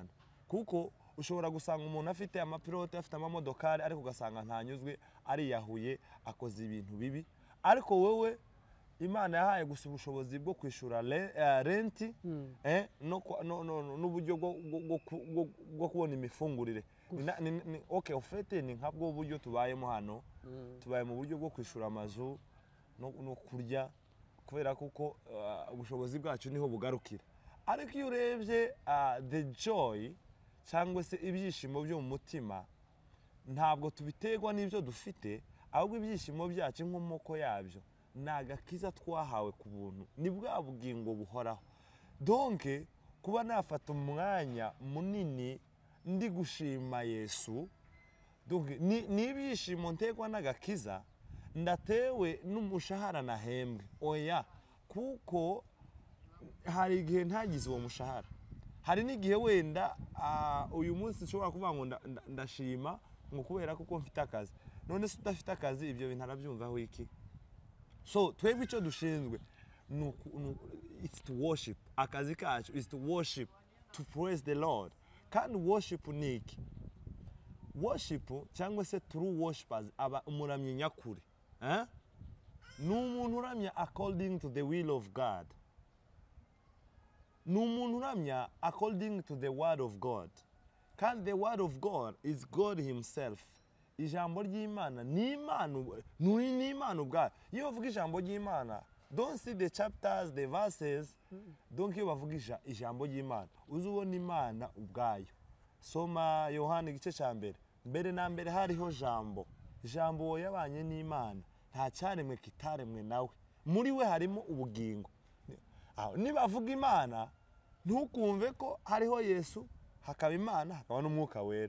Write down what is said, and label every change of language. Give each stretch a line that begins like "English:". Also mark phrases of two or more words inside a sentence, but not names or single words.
Kinyarwanda: Kuko ushobora gusanga umuntu afite amapilote afite amamodokari ariko ugasanga ntanyuzwe ariyahuye akoze ibintu bibi ariko wowe Imana yahaye gusa ubushobozi bwo kwishura renti n'uburyo bwo kubona imifungurire. Ofete ni nkabwo uburyo tubayemo hano tubaye mu buryo bwo kwishura amazu no kurya kubera kuko ubushobozi bwacu niho bugarukira. Ariko iyo urebye
English: the joy
Kinyarwanda: cyangwa se ibyishimo byo mu mutima ntabwo tubiterwa n'ibyo dufite ahubwo ibyishimo byacu nk'umoko yabyo ni agakiza twahawe ku buntu ni bwa bugingo buhoraho. Donc kuba nafata umwanya munini ndi gushima Yesu ni ibyishimo ntegwa n'agakiza ndatewe n'umushahara nahembwe oya kuko hari igihe ntagize uwo mushahara. Hari n'igihe wenda uyu munsi nshobora kuvuga ngo ndashima ngo kubera kuko mfite akazi none se udafite akazi ibyo bintu arabyumvaho iki. So twebwe icyo dushinzwe
English: it's to worship.
Kinyarwanda: Akazi kacu
English: is to worship, to praise the Lord.
Kinyarwanda: Kandi worship ni iki? Worship cyangwa se
English: true worshipers
Kinyarwanda: aba umuramyi nyakuri ni umuntu uramya
English: according to the will of God.
Kinyarwanda: Ni umuntu uramya
English: according to the word of God. Kandi the word of God is God himself.
Kinyarwanda: Ijambo ry'Imana ni Imana ubwayo. Iyo bavuga ijambo ry'Imana
English: don't see the chapters the verses
Kinyarwanda: donc iyo bavuga ijambo ry'Imana uzubona Imana ubwayo. Soma Yohana igice cya mbere mbere na mbere hariho jambo, jambo uwo yabanye n'Imana, nta cyaremwe kitaremwe nawe, muri we harimo ubugingo. Nibavuga Imana ntukumve ko hariho Yesu hakaba Imana hakaba n'Umwuka Wera.